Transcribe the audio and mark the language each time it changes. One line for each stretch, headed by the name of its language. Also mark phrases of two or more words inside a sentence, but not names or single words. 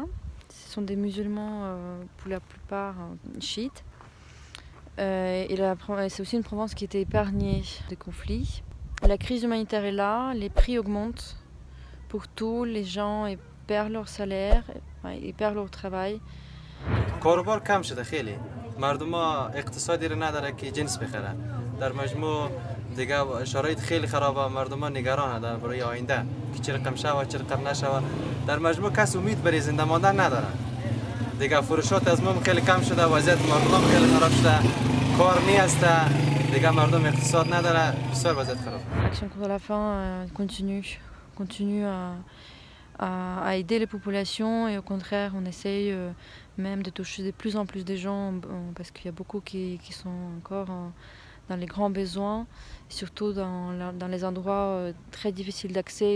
French: Ce sont des musulmans pour la plupart chiites. Et c'est aussi une province qui a été épargnée des conflits. La crise humanitaire est là, les prix augmentent pour tous, les gens ils perdent leur salaire, ils perdent leur travail.
Persian: کاروبار کم شده خیلی مردم ها اقتصادی رو نداره که جنس بخره در مجموع دیگه شرایط خیلی خرابه مردم ها نگرانه برای آینده که چه رقم شوه چه رقم نشوه در مجموع کس امید برای زنده ماندن نداره دیگه فروشات از ما خیلی کم شده وضعیت مردم خیلی خراب شده کار نیست دیگه مردم اقتصاد نداره بسیار وضعیت خراب
French: Action contre la faim continue à aider les populations et au contraire on essaye même de toucher de plus en plus de gens parce qu'il y a beaucoup qui sont encore dans les grands besoins, surtout dans les endroits très difficiles d'accès.